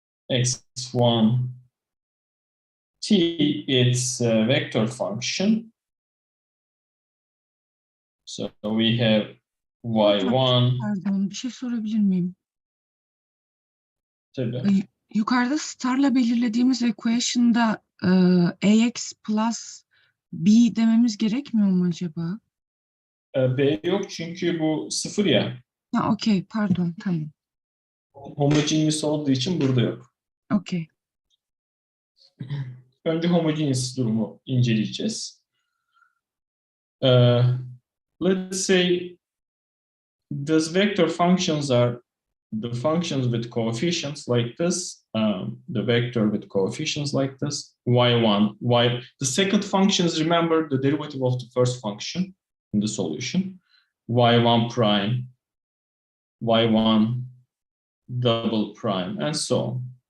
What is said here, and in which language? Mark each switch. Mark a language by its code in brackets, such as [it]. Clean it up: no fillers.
[en] X1 t, it's a vector function. So we have y1. [tr] Pardon, bir şey sorabilir miyim? Tabii. Yukarıda starla belirlediğimiz equation'da ax plus b dememiz gerekmiyor mu acaba? B yok çünkü bu 0 ya. Ha, okey, pardon, tamam. Homogeneous olduğu için burada yok. Okey. Önce homogeneous durumu inceleyeceğiz. [en] Let's say these vector functions are the functions with coefficients like this, the vector with coefficients like this, y1, y. The second function is, remember, the derivative of the first function in the solution, y1 prime, y1 double prime, and so on.